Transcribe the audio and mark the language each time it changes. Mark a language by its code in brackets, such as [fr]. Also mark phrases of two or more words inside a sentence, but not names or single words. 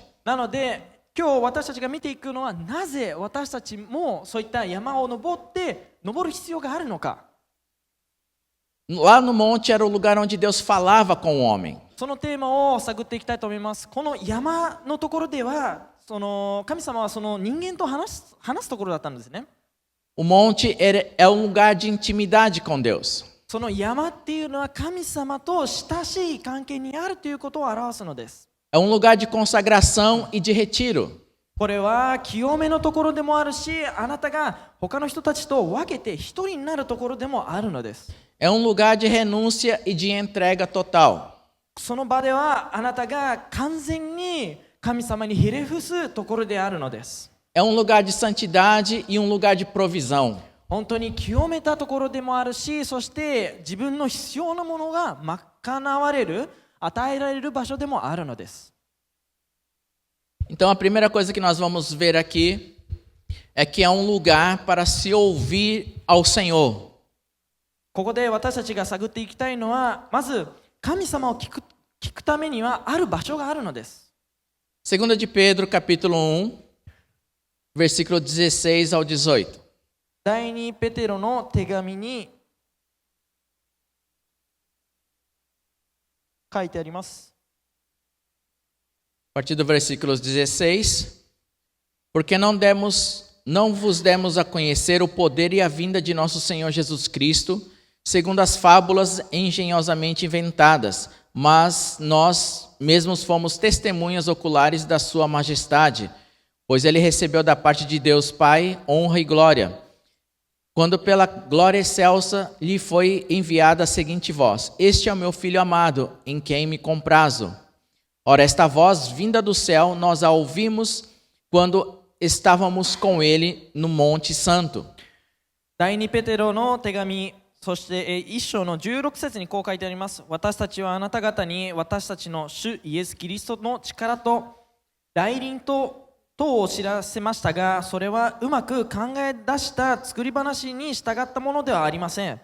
[ja] なので今日私たちが見ていくのはなぜ私たちもそういった山を登る必要があるのか。 [pt] Lá no monte era o lugar onde Deus falava com o homem. [ja] そのテーマを探っていきたいと思います。この山のところでは神様はその人間と話すところだったんですね。 [pt] O monte é um lugar de intimidade com Deus. [ja] その山っていうのは神様と親しい関係にあるということを表すのです。 [pt] É um lugar de consagração e de retiro. [ja] これは清めのところでもあるし、あなたが他の人たちと分けて一人になるところでもあるのです。 [pt] É um lugar de renúncia e de entrega total. [ja] その場ではあなたが完全に神様にひれ伏すところであるのです。 [pt] É um lugar de santidade e um lugar de provisão. [ja] 本当に清めたところでもあるし、そして自分の必要なものが賄われる、与えられる場所でもあるのです。 [pt] Então a primeira coisa que nós vamos ver aqui é que é um lugar para se ouvir ao Senhor. [ja] ここで私たちが探っていきたいのは、まず神様を聞くためにはある場所があるのです。 [pt] 2 de Pedro, capítulo 1, versículo 16 ao 18. [ja] 第2ペテロの手紙に書いてあります。 [pt] A partir do versículo 16. Porque não vos demos a conhecer o poder e a vinda de nosso Senhor Jesus Cristo, segundo as fábulas engenhosamente inventadas, mas nós mesmos fomos testemunhas oculares da sua majestade, pois ele recebeu da parte de Deus Pai honra e glória, quando pela glória excelsa lhe foi enviada a seguinte voz: Este é o meu Filho amado, em quem me comprazo. Ora, esta voz vinda do céu, nós a ouvimos quando estávamos com ele no Monte Santo. [ja] 第2ペテロの手紙、そして1章の16節にこう書いてあります。私たちはあなた方に私たちの主イエス・キリストの力と来臨とを知らせましたが、それはうまく考え出した作り話に従ったものではありません。